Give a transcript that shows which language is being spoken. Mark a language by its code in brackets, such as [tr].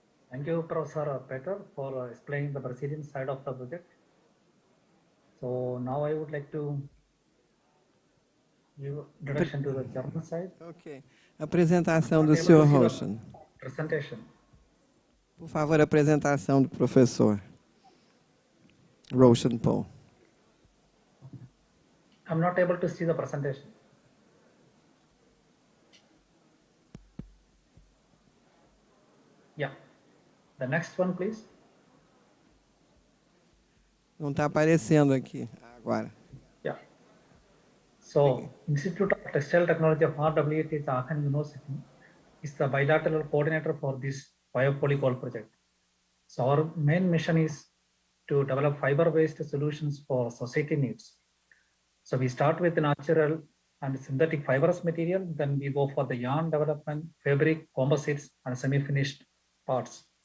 [en] Thank you, Professor Peter, for explaining the Brazilian side of the project. So now I would like to give introduction to the German side. Ok. [pt] Apresentação do senhor Roshan. [en] Presentation. [pt] Por favor, a apresentação do professor Roshan Paul. [en] I'm not able to see the presentation. Yeah. The next one, please. [pt] Não está aparecendo aqui agora. [en] Yeah. So, Institute of Textile Technology of RWT is Aachen University is the bilateral coordinator for this biopolycoal project. So our main mission is to develop fiber-based solutions for society needs. So we start with natural and synthetic fibrous material, then we go for the yarn development, fabric, composites, and semi-finished parts.